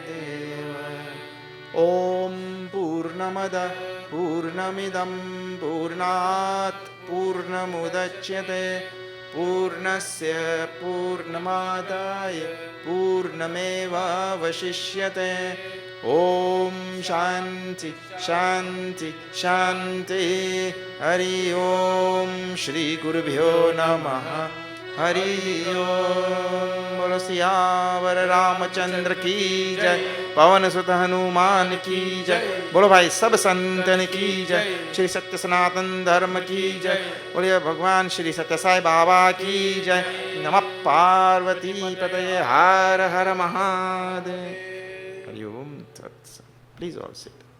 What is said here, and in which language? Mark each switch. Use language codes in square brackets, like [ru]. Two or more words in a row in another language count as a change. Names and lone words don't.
[sa] ॐ पूर्णमद पूर्णमिदं पूर्णात् पूर्णमुदच्यते पूर्णस्य पूर्णमादाय पूर्णमेवावशिष्यते ॐ शान्ति शान्ति शान्ति हरि ॐ श्री गुरुभ्यो नमः हरि ओम। [hi] बोलो सियावर रामचंद्र की जय, पवन सुत हनुमान की जय। बोलो भाई सब संतन की जय, श्री सत्य सनातन धर्म की जय। बोलिए भगवान श्री सत्य साई बाबा की जय। [sa] नमः पार्वती पतये, हर हर महादेव। हरि ओम तत्सत। [en] please all sit.